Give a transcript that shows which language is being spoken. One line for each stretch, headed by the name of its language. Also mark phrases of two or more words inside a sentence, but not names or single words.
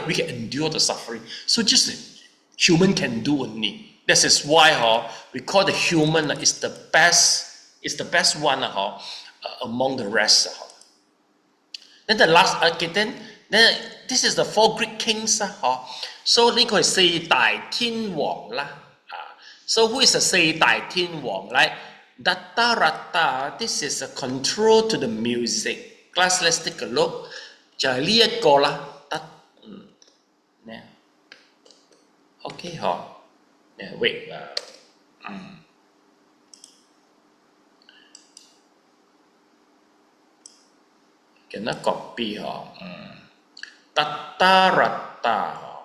English: We can endure the suffering. So just human can do only. This is why we call the human is the best one among the rest. Then the last, then this is the four Greek kings.
Cantonese: So 呢個係四大天王啦。
English: So who is the
Cantonese: 四大天王？
English: Like Datta Ratta, this is a control to the music. Class, let's take a look.
Cantonese: 就係呢一個啦。
English: OK wait. Cannot copy Datta Ratta.